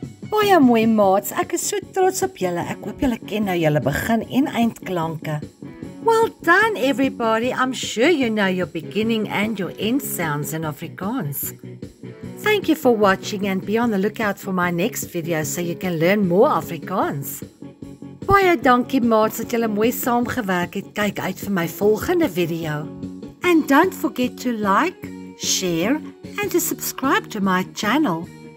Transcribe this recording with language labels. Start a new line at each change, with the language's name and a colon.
Afrikaans: Baie mooi maats, ek is so trots op julle. Ek hoop julle ken nou julle begin en eindklanke.
English: Well done everybody, I'm sure you know your beginning and your end sounds in Afrikaans. Thank you for watching and be on the lookout for my next video so you can learn more Afrikaans.
Afrikaans: Baie dankie maats dat julle mooi saamgewerk het. Kyk uit vir my volgende video.
English: And don't forget to like, share and to subscribe to my channel.